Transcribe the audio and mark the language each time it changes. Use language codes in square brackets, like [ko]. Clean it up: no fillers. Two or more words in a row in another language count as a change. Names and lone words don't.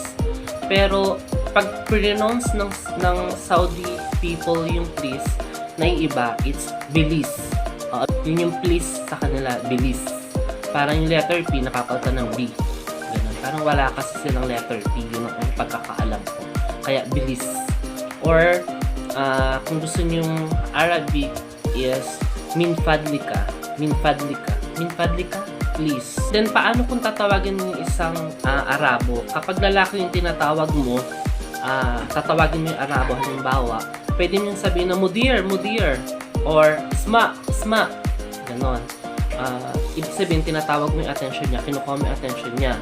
[tl] Pero pag pronounce ng [en] Saudi people [tl] yung please, naiiba, it's bilis. Yun yung please sa kanila, bilis. Parang yung letter P nakapalta ng B. Ganun. Parang wala kasi silang letter P. Yun ang pagkakaalam ko. Kaya bilis. Or kung gusto nyong Arabic is [ar] min fadlika. Min fadlika. Min fadlika, [tl] please. Then, paano kung tatawagin mo yung isang Arabo? Kapag lalaki yung tinatawag mo, tatawagin mo yung Arabo, halimbawa, pwede nyo sabihin na mudir, mudir, or sma, sma, ganon. Ibig sabihin, tinatawag mo yung attention niya, kinukuha mo yung attention niya.